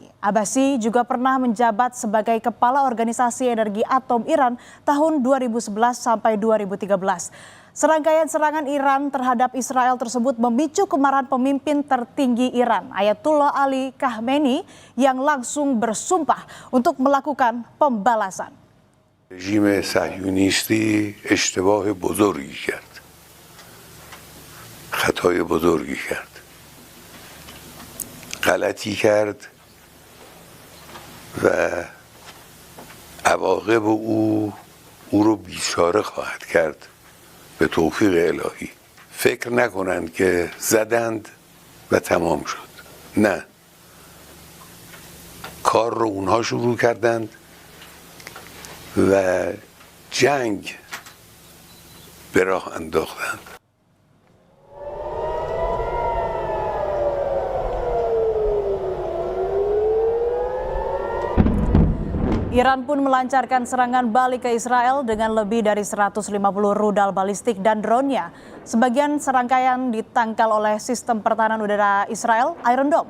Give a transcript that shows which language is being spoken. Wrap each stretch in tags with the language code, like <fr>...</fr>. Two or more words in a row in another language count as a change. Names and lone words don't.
<id>Abbasi juga pernah menjabat sebagai Kepala Organisasi Energi Atom Iran tahun 2011 sampai 2013. Serangkaian serangan Iran terhadap Israel tersebut memicu kemarahan pemimpin tertinggi Iran, Ayatullah Ali Khamenei, yang langsung bersumpah untuk melakukan pembalasan.</id> <fa>رژیم صهیونیستی اشتباه بزرگی کرد. خطای بزرگی کرد. غلطی کرد و عواقب او رو بیچاره خواهد کرد. به توفیق الهی فکر نکنند که زدند و تمام شد. نه، کار رو اونها شروع کردند و جنگ به راه انداختند.</fa> <id>Iran pun melancarkan serangan balik ke Israel dengan lebih dari 150 rudal balistik dan drone-nya. Sebagian serangkaian ditangkal oleh sistem pertahanan udara Israel, Iron Dome.</id>